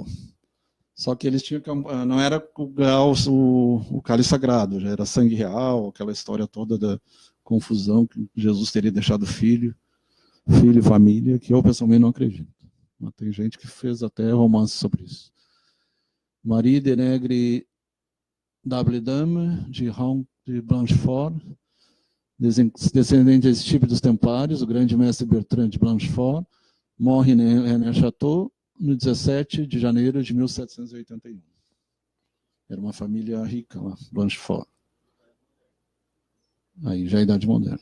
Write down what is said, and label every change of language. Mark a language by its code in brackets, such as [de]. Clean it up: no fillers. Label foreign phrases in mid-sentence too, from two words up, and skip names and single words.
[pt] Só que eles tinham, não era o Graal, o cálice sagrado, já era sangue real, aquela história toda da confusão que Jesus teria deixado filho e família, que eu pessoalmente não acredito. Mas tem gente que fez até romance sobre isso. Marie de Negre W. Dame, de Blanchefort, descendente desse tipo dos Templários, o grande mestre Bertrand de Blanchefort, morre em René-Château no 17 de janeiro de 1781. Era uma família rica lá, Blanchefort. Aí já é a Idade Moderna.